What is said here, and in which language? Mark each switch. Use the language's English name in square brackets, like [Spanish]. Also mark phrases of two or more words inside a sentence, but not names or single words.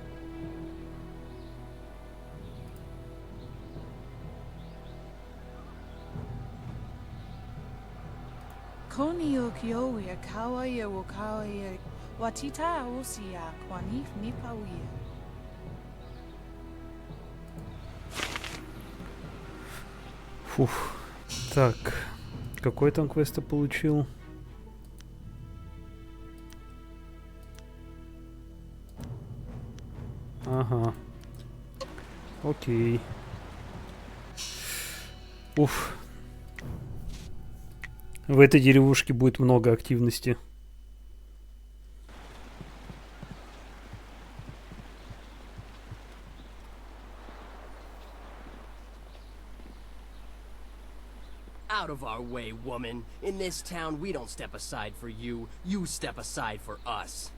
[Russian] Koni o kioia kawaia wo kawaia watita osia kwanif nipawia. Фух. Так. Какой там квест я получил? Ага. Окей. Уф. В этой деревушке будет много активности. [English] Out of our way, woman. In this town, we don't step aside for you. You step aside for us.